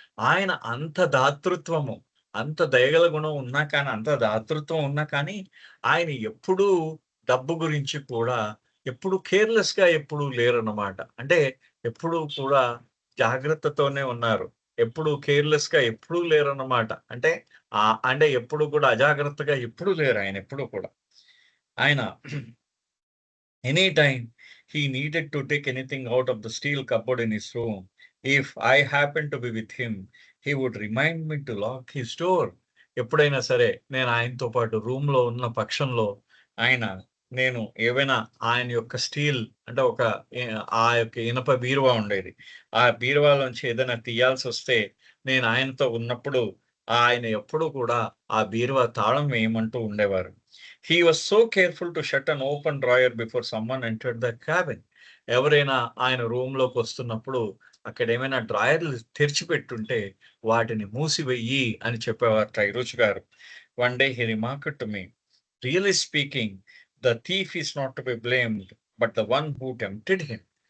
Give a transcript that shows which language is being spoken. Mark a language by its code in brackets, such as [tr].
[te] ఆయన అంత దాతృత్వము, అంత దయగల గుణం ఉన్నా కానీ, అంత దాతృత్వం ఉన్నా కానీ, ఆయన ఎప్పుడూ డబ్బు గురించి కూడా ఎప్పుడు కేర్‌లెస్‌గా ఎప్పుడూ లేరన్నమాట. అంటే ఎప్పుడూ కూడా జాగ్రత్తతోనే ఉన్నారు. ఎప్పుడు కేర్‌లెస్‌గా ఎప్పుడూ లేరన్నమాట. అంటే అంటే ఎప్పుడు కూడా అజాగ్రత్తగా ఎప్పుడూ లేరు ఆయన ఎప్పుడూ కూడా. [en] ఆయన any time he needed to take anything out of the steel cupboard in his room. If I happened to be with him, he would remind me to lock his door. [te] ఎప్పుడైనా సరే నేను ఆయనతో పాటు రూమ్‌లో ఉన్న పక్షంలో ఆయన నేను ఏవైనా ఆయన యొక్క స్టీల్ అంటే ఒక ఆ యొక్క ఇనప బీరువా ఉండేది. ఆ బీరువాలోంచి ఏదైనా తీయాల్సొస్తే నేను ఆయనతో ఉన్నప్పుడు ఆయన ఎప్పుడూ కూడా ఆ బీరువా తాళం వేయమంటూ ఉండేవారు. [en] He was so careful to shut an open drawer before someone entered the cabin. [te] ఎవరైనా ఆయన రూమ్‌లోకొస్తున్నప్పుడు అక్కడేమైనా డ్రాయర్‌లు తెరిచిపెట్టుంటే వాటిని మూసివెయ్యి అని చెప్పేవారట ఇరుచ్ గారు. [en] One day he remarked to me, really speaking, the thief is not to be blamed, but the one who tempted him.